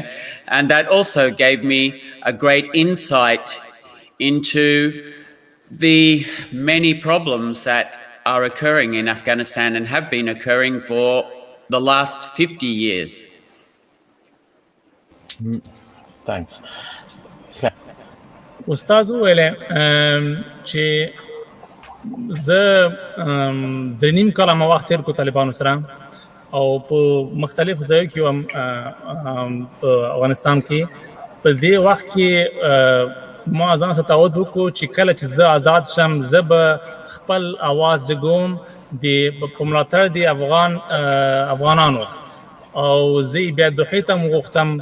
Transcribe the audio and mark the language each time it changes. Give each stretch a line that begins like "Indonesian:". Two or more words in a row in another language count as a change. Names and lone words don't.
English: And that also gave me a great insight into the many problems that are occurring in Afghanistan and have been occurring for the last 50 years. Thanks.
Pashto: استاد ویل چې زه د نیم کاله ما وخت تیر کو طالبانو سره او په مختلفو ځایو کې وم په افغانستان کې. په دې وخت کې ما ځان ته تعهد وکړو چې کله چې زه آزاد شم زه به خپل اواز جګوم په ملاتړ د افغانانو او زه بیا دوحې ته م غوښتم.